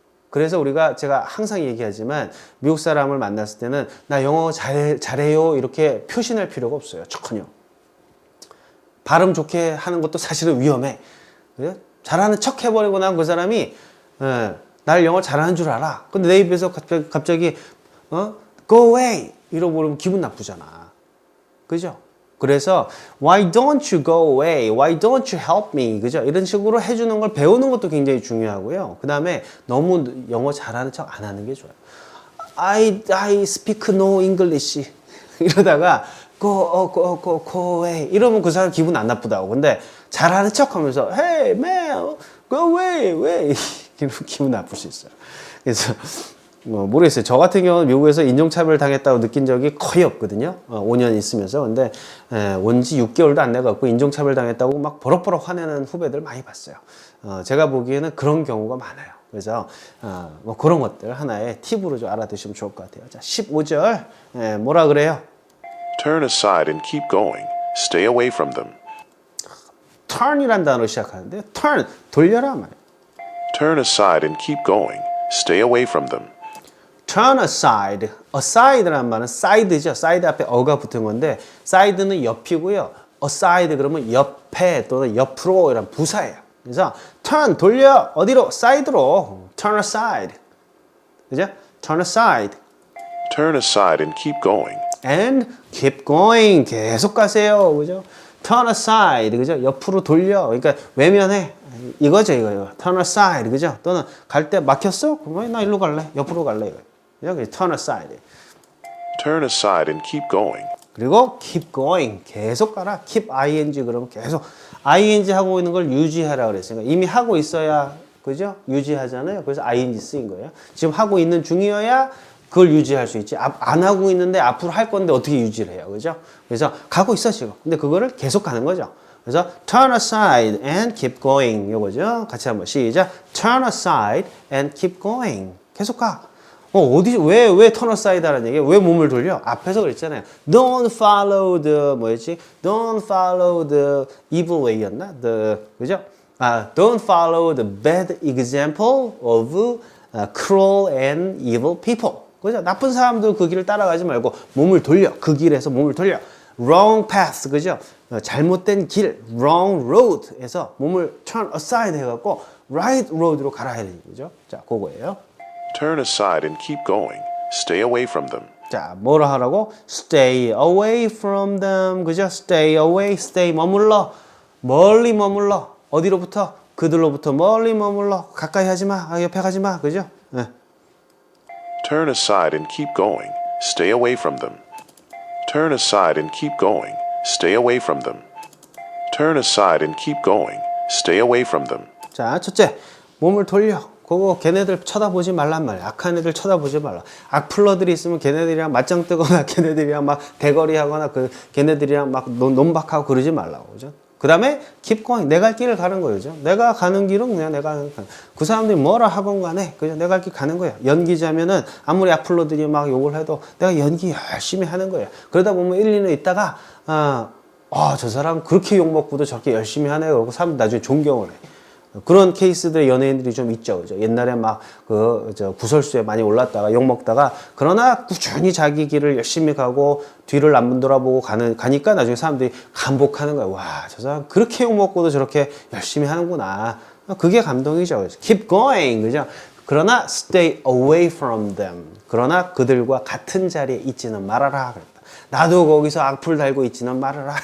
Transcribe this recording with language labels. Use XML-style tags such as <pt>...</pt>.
<ko>그래서 제가 항상 얘기하지만 미국 사람을 만났을 때는 나 영어 잘해요 이렇게 표시할 필요가 없어요. 전혀. 발음 좋게 하는 것도 사실은 위험해. 그래? 잘하는 척 해버리고 난 그 사람이 날 영어 잘하는 줄 알아. 근데 내 입에서 갑자기</ko> <en>go away</en> <ko>이러고 그러면 기분 나쁘잖아. 그죠? 그래서</ko> <en>why don't you go away? Why don't you help me?</en> <ko>그죠? 이런 식으로 해주는 걸 배우는 것도 굉장히 중요하고요. 그 다음에 너무 영어 잘하는 척 안 하는 게 좋아요.</ko> <en>I speak no English</en> <ko>이러다가</ko> <en>go away</en> <ko>이러면 그 사람 기분 안 나쁘다고. 근데 잘하는 척 하면서</ko> <en>hey man go away</en> <ko>이러면 기분 나쁠 수 있어요. 그래서 모르겠어요. 저 같은 경우는 미국에서 인종차별 당했다고 느낀 적이 거의 없거든요. 5년 있으면서. 근데 온 지 6개월도 안 돼갖고 인종차별 당했다고 막 버럭버럭 화내는 후배들 많이 봤어요. 제가 보기에는 그런 경우가 많아요. 그래서 뭐 그런 것들 하나의 팁으로 좀 알아두시면 좋을 것 같아요. 자, 15절 뭐라 그래요?</ko> <en>Turn aside and keep going. Stay away from them.</en> <ko>turn이란 단어로 시작하는데 turn, 돌려라 말이에요.</ko> <en>Turn aside and keep going. Stay away from them. turn aside.</en> <ko>aside라는 말은 side죠. side 앞에 어가 붙은 건데 side는 옆이고요. aside 그러면 옆에 또는 옆으로 이런 부사예요. 그래서 turn 돌려 어디로?</ko> <en>side로. turn aside.</en> <ko>그죠?</ko> <en>turn aside. Turn aside and keep going. and keep going.</en> <ko>계속 가세요. 그죠?</ko> <en>turn aside.</en> <ko>그죠? 옆으로 돌려. 그러니까 외면해. 이거죠, 이거.</ko> <en>turn aside.</en> <ko>그죠? 또는 갈 때 막혔어? 그러면 나 일로 갈래. 옆으로 갈래. 이거. 그죠?</ko> <en>turn aside. Turn aside and keep going.</en> <ko>그리고</ko> <en>keep going.</en> <ko>계속 가라.</ko> <en>keep ing</en> <ko>그러면 계속 ing 하고 있는 걸 유지하라 그랬으니까 이미 하고 있어야 그죠? 유지하잖아요. 그래서 ing 쓰인 거예요. 지금 하고 있는 중이어야 그걸 유지할 수 있지. 안 하고 있는데 앞으로 할 건데 어떻게 유지를 해요. 그죠? 그래서 가고 있어 지금. 근데 그거를 계속 가는 거죠. 그래서</ko> <en>turn aside and keep going.</en> <ko>요거죠. 같이 한번 시작.</ko> <en>turn aside and keep going.</en> <ko>계속 가. 왜 turn aside 하라는 얘기예요? 왜 몸을 돌려? 앞에서 그랬잖아요.</ko> <en>Don't follow the,</en> <ko>뭐였지?</ko> <en>Don't follow the evil way였나?</en> <ko>그죠?</ko> <en>Don't follow the bad example of cruel and evil people.</en> <ko>그죠? 나쁜 사람들 그 길을 따라가지 말고 몸을 돌려. 그 길에서 몸을 돌려.</ko> <en>Wrong path,</en> <ko>그죠? 잘못된 길,</ko> <en>wrong road</en> <ko>에서 몸을</ko> <en>turn aside</en> <ko>해갖고</ko> <en>right road</en> <ko>로 가라 해야 되는 거죠. 자, 그거예요.</ko> <en>Turn aside and keep going. Stay away from them.</en> <ko>자, 뭐라 하라고?</ko> <en>Stay away from them.</en> <ko>그죠?</ko> <en>Stay away, stay</en> <ko>머물러. 멀리 머물러. 어디로부터? 그들로부터 멀리 머물러. 가까이 하지 마. 옆에 가지 마. 그죠? 네.</ko> <en>Turn aside and keep going. Stay away from them. Turn aside and keep going. Stay away from them. Turn aside and keep going. Stay away from them.</en> <ko>자, 첫째, 몸을 돌려. 그거 걔네들 쳐다보지 말란 말이야. 악한 애들 쳐다보지 말라. 악플러들이 있으면 걔네들이랑 맞짱 뜨거나 걔네들이랑 막 대거리 하거나 걔네들이랑 막 논박하고 그러지 말라고. 그죠? 그 다음에</ko> <en>keep going.</en> <ko>내가 갈 길을 가는 거죠. 내가 가는 길은 그냥 내가 가는 길. 그 사람들이 뭐라 하건 간에 그죠? 내가 갈 길 가는 거야. 연기자면은 아무리 악플러들이 막 욕을 해도 내가 연기 열심히 하는 거예요. 그러다 보면 1, 2년 있다가 저 사람 그렇게 욕먹고도 저렇게 열심히 하네요. 그러고 사람들 나중에 존경을 해. 그런 케이스들의 연예인들이 좀 있죠. 그죠? 옛날에 막 구설수에 많이 올랐다가 욕먹다가 그러나 꾸준히 자기 길을 열심히 가고 뒤를 안 돌아보고 가니까 나중에 사람들이 감복하는 거야. 와, 저 사람 그렇게 욕먹고도 저렇게 열심히 하는구나. 그게 감동이죠. 그래서</ko> <en>keep going.</en> <ko>그죠? 그러나</ko> <en>stay away from them.</en> <ko>그러나 그들과 같은 자리에 있지는 말아라. 그랬다. 나도 거기서 악플 달고 있지는 말아라.</ko>